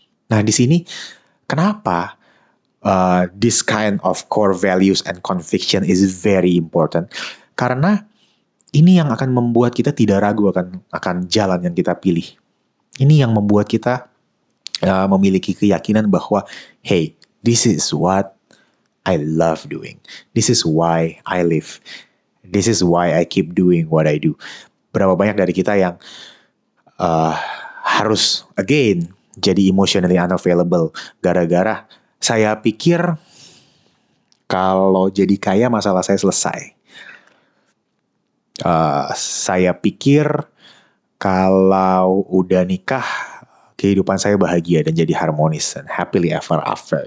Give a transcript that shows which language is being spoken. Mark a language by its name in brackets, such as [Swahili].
[Indonesian] Nah, di sini kenapa [English] this kind of core values and conviction is very important? [Indonesian] Karena ini yang akan membuat kita tidak ragu akan jalan yang kita pilih. Ini yang membuat kita memiliki keyakinan bahwa, hey, [English] this is what I love doing. This is why I live. This is why I keep doing what I do. [Indonesian] Berapa banyak dari kita yang harus, again, jadi emotionally unavailable. Gara-gara saya pikir kalau jadi kaya masalah saya selesai. Saya pikir kalau udah nikah, kehidupan saya bahagia dan jadi harmonis dan [English] happily ever after.